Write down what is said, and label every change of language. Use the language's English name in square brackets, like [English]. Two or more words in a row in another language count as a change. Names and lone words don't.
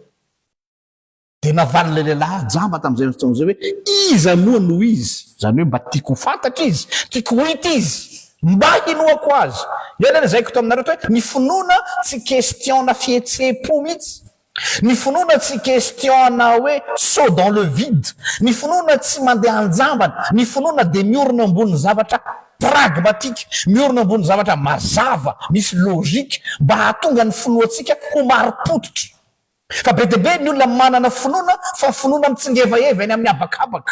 [Malagasy] Dia navaly le lehilahy jamba tamin'izay fotoana izay hoe iza moa no izy? Zany hoe mba tiako fantatra izy, tiako hita izy, mba hinoako azy. Io zaiko to aminareo hoe ny finoana tsy question-na fihetsem-po mihitsy. Ny finoana tsy question-na hoe [French] saut dans le vide. [Malagasy] Ny finoana tsy mandeha anjambana. Ny finoana dia miorina ambony zavatra pragmatique, miorina ambony zavatra mazava, misy logika mba hahatonga ny finoantsika ho mari-potitra. Fa be dia be ny olona manana finoana fa finoana mitsingevaheva eny amin'ny habakabaka.